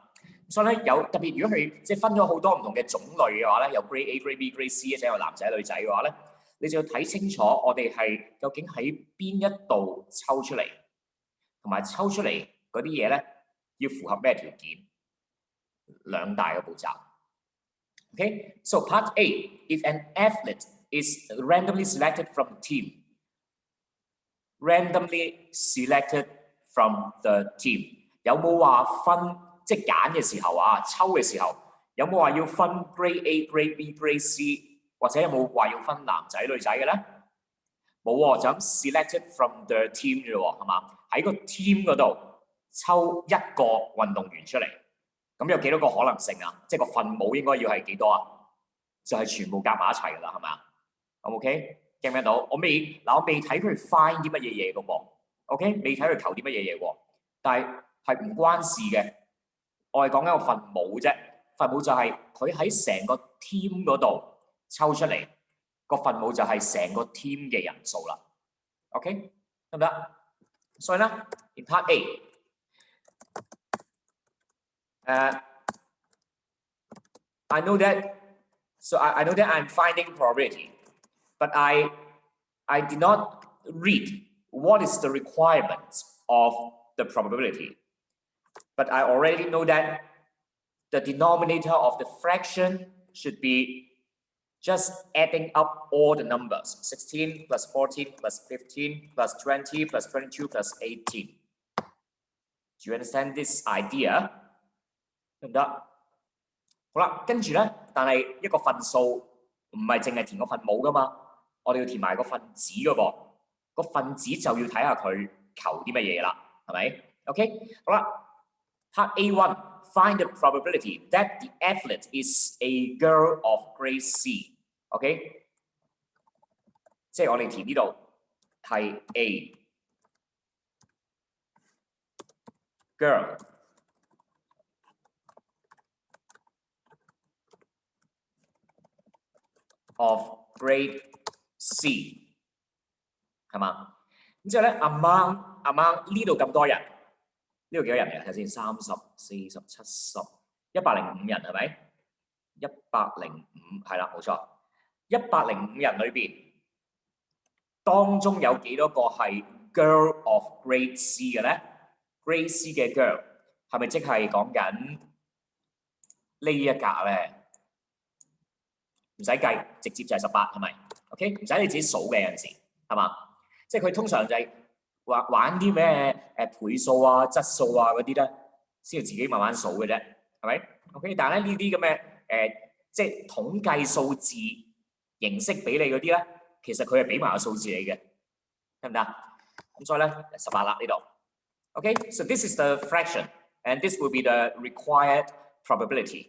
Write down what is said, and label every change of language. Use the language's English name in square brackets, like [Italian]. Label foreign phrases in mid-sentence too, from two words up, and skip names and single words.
[Cantonese] 所以咧有特別，如果佢即係分咗好多唔同嘅種類嘅話咧，有 [English] grade A、grade B、grade C， [Cantonese] 即係有男仔女仔嘅話咧，你就要睇清楚我哋係究竟喺邊一度抽出嚟，同埋抽出嚟嗰啲嘢咧要符合咩條件？兩大嘅步驟。 [English] Okay, so part A, if an athlete is randomly selected from the team, randomly selected from the team， [Cantonese] 有冇話分？即係揀嘅時候啊，抽嘅時候有冇話要分 [English] grade A、grade B、grade C， [Cantonese] 或者有冇話要分男仔女仔嘅咧？冇喎，就咁 [English] selected from the team [Cantonese] 啫喎，係嘛？喺個 team 嗰度抽一個運動員出嚟，咁有幾多個可能性啊？即係個分母應該要係幾多啊？就係全部夾埋一齊㗎啦，係咪啊 ？OK， 記唔記到？我未睇佢 find 啲乜嘢嘢㗎喎 ，OK， 未睇佢求啲乜嘢嘢喎，但係唔關事嘅。我係講緊個分母啫，分母就係佢喺成個 team 嗰度抽出嚟，個分母就係成個 team 嘅人數啦。OK， 得唔得？所以咧 [English] ，in part A， I know that, so I know that I'm finding probability, but I did not read what is the requirement of the probability. But I already know that the denominator of the fraction should be just adding up all the numbers. 16 plus 14 plus 15 plus 20 plus 22 plus 18. Do you understand this idea? [Cantonese] 得唔得？好啦，跟住咧，但係一個分數唔係淨係填個分母噶嘛，我哋要填埋個分子噶噃。個分子就要睇下佢求啲乜嘢啦，係咪 ？OK， 好啦。 [English] Part A1, find the probability that the athlete is a girl of grade C. [Cantonese] OK， 即係我哋填呢度係 [English] A girl of grade C， [Cantonese] 係嘛？咁之後咧 among 呢度咁多人。呢度幾多人嚟？睇下先，30、40、70、105人係咪？105係啦，冇錯。105人裏邊，當中有幾多個係 [English] girl of grade C [Cantonese] 嘅咧 ？ [English] grade C [Cantonese] 嘅 girl 係咪即係講緊呢一格咧？唔使計，直接就係18係咪 ？OK， 唔使你自己數嘅有陣時係嘛？即係佢通常就係。玩啲咩倍數啊、質數啊嗰啲咧，先要自己慢慢數嘅啫，係咪 ？OK， 但係咧呢啲咁嘅即係統計數字形式俾你嗰啲咧，其實佢係俾埋個數字你嘅，得唔得？咁所以咧18啦呢度 [English] Okay, so this is the fraction, and this will be the required probability.